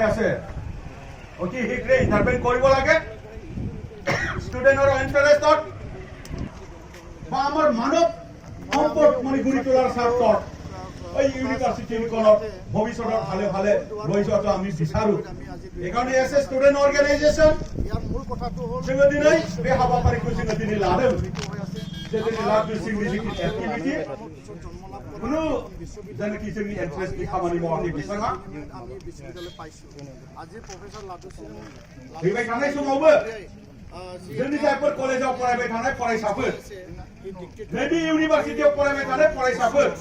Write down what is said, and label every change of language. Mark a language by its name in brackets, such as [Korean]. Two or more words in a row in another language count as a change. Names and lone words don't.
[Assamese] আছে অতি শীঘ্ৰে ইণ্টাৰভেন কৰিব লাগে [English] student interest [Assamese] বা আমাৰ মানৱ সম্পদ মানে গঢ়ি তোলাৰ স্বাৰ্থত এই ইউনিভাৰ্চিটিখনক ভৱিষ্যতৰ ভালে ভালে লৈ যোৱাটো আমি বিচাৰো এইকাৰণে এছ এ [English] student organization [Bodo] जोङो दिनै बे हाबाफारिखौ जोङो दिनै लादों जे दिनै लाडु सिंनि जिखिनि एक्टिभिटि कुनु जायनाखि जोंनि इन्टारेस्टनि खामानि मावाखै बिथाङा फैबाय थानाय समावबो जोंनि जायफोर कलेजाव फरायबाय थानाय फरायसाफोर नैबे इउनिभार्सिटियाव फरायबाय थानाय फरायसाफोर